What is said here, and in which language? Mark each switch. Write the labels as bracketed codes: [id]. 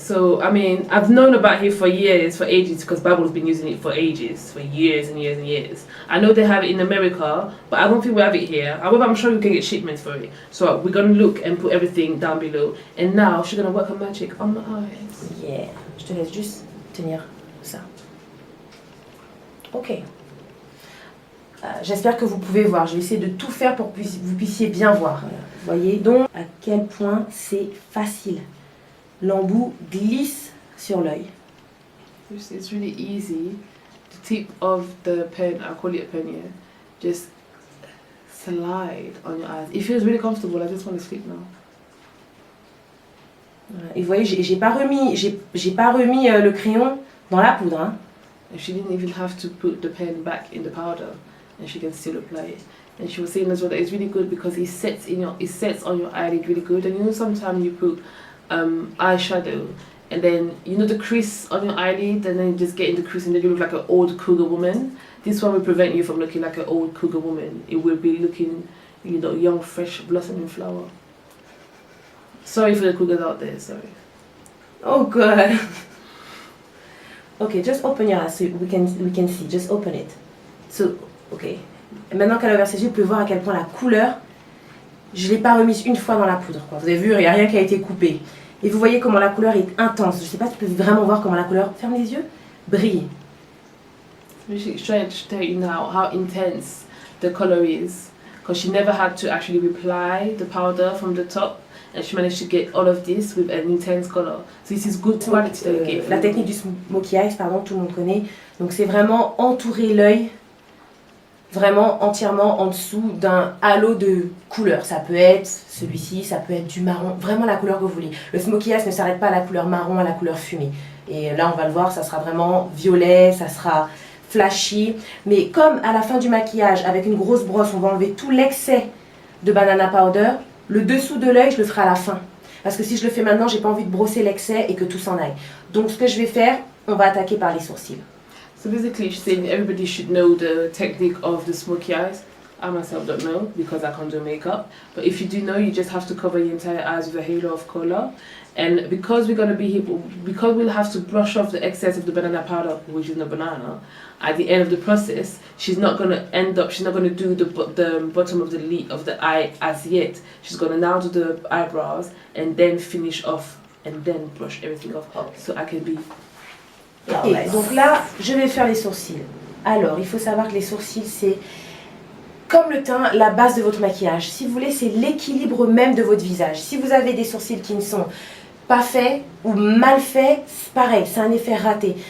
[en] So, I mean, I've known about it for years, for ages, because Bible's been using it for ages, for years and years and years. I know they have it in America, but I don't think we have it here. However, I'm sure we can get shipments for it. So we're going to look and put everything down below. And now she's going to work her magic on my eyes. Yeah. [fr] Je te laisse juste tenir ça. Ok. J'espère que vous pouvez voir. Je vais essayer de tout faire pour que vous puissiez bien voir. Vous voyez donc à quel point c'est facile. L'embout glisse sur l'œil. [en] It's really easy. The tip of the pen, I call it a pen, yeah, just slide on your eyes. It feels really comfortable. I just want to sleep now. [fr] Et vous voyez, j'ai pas remis le crayon dans la poudre. Hein. [en] And she didn't even have to put the pen back in the powder, and she can still apply it. And she was saying as well that it's really good because it sets on your eyelid really good. And you know, sometimes you put eyeshadow, and then you know the crease on your eyelid, and then you just get in the crease, and then you look like an old cougar woman. This one will prevent you from looking like an old cougar woman. It will be looking, you know, young, fresh, blossoming flower. Sorry for the cougars out there, sorry. Oh good. Okay, just open your eyes so we can see. Just open it. So, okay. [fr] Maintenant qu'elle a ouvert ses yeux, vous pouvez voir à quel point la couleur, je ne l'ai pas remise une fois dans la poudre. Quoi. Vous avez vu, il n'y a rien qui a été coupé. Et vous voyez comment la couleur est intense. Je ne sais pas si tu peux vraiment voir comment la couleur, ferme les yeux, brille. [en] She's trying to tell you now how intense the color is. Because she never had to actually apply the powder from the top. And she managed to get all of this with an intense color. So this is good quality that you get. [fr] La technique du smoky eyes, pardon, tout le monde connaît. Donc c'est vraiment entourer l'œil, vraiment entièrement en dessous d'un halo de couleur. Ça peut être celui-ci, ça peut être du marron, vraiment la couleur que vous voulez. Le smoky eyes ne s'arrête pas à la couleur marron, à la couleur fumée. Et là on va le voir, ça sera vraiment violet, ça sera flashy. Mais comme à la fin du maquillage, avec une grosse brosse, on va enlever tout l'excès de banana powder, le dessous de l'œil, je le ferai à la fin. Parce que si je le fais maintenant, j'ai pas envie de brosser l'excès et que tout s'en aille. Donc ce que je vais faire, on va attaquer par les sourcils. [en] So basically she's saying everybody should know the technique of the smoky eyes. I myself don't know because I can't do makeup. But if you do know, you just have to cover your entire eyes with a halo of color. And because we'll have to brush off the excess of the banana powder, which is not banana, at the end of the process, she's not going to do the bottom of the lid of the eye as yet. She's going to now do the eyebrows and then finish off and then brush everything off. So I can be... [fr] Okay, donc là, je vais faire les sourcils. Alors, il faut savoir que les sourcils, c'est comme le teint, la base de votre maquillage. Si vous voulez, c'est l'équilibre même de votre visage. Si vous avez des sourcils qui ne sont pas faits ou mal faits, c'est pareil, c'est un effet raté.